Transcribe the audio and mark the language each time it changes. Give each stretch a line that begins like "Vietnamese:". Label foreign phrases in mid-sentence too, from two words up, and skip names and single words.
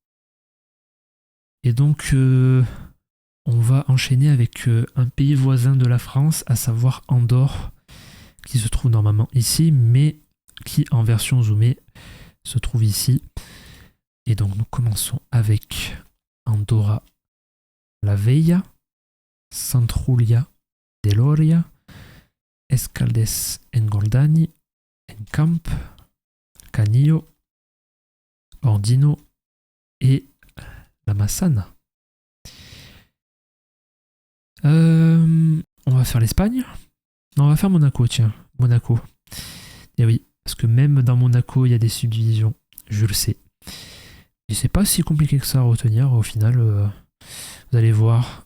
French: Et donc on va enchaîner avec un pays voisin de la France, à savoir Andorre, qui se trouve normalement ici, mais qui en version zoomée se trouve ici. Et donc nous commençons avec Andorra la Vella, Santrulia de Loria, Escaldes Engordany, Encamp, Canillo, Ordino et la Massana. On va faire l'Espagne. Non, on va faire Monaco, tiens. Monaco. Et oui, parce que même dans Monaco, il y a des subdivisions. Je le sais. Et c'est pas si compliqué que ça à retenir. Au final, vous allez voir.